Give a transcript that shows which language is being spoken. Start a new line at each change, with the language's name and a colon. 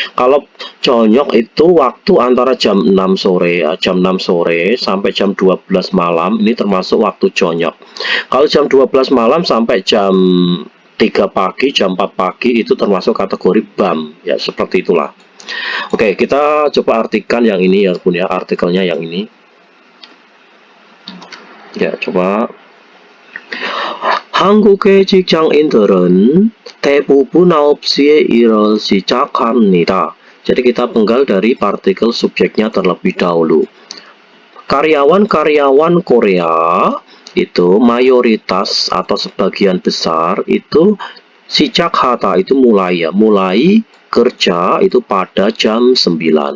Indonesian: Kalau conyok itu waktu antara jam 6 sore ya, jam 6 sore sampai jam 12 malam, ini termasuk waktu conyok. Kalau jam 12 malam sampai jam 3 pagi, jam 4 pagi itu termasuk kategori BAM ya, seperti itulah. Oke, kita coba artikan yang ini ya, punya artikelnya yang ini ya.
Korean: Coba 한국의 직장인들은 대부분 9시에 일을 시작합니다.
Indonesian: Jadi kita penggal dari partikel subjeknya terlebih dahulu. Karyawan-karyawan Korea itu mayoritas atau sebagian besar itu Sijak hata itu mulai ya, mulai kerja itu pada jam 9.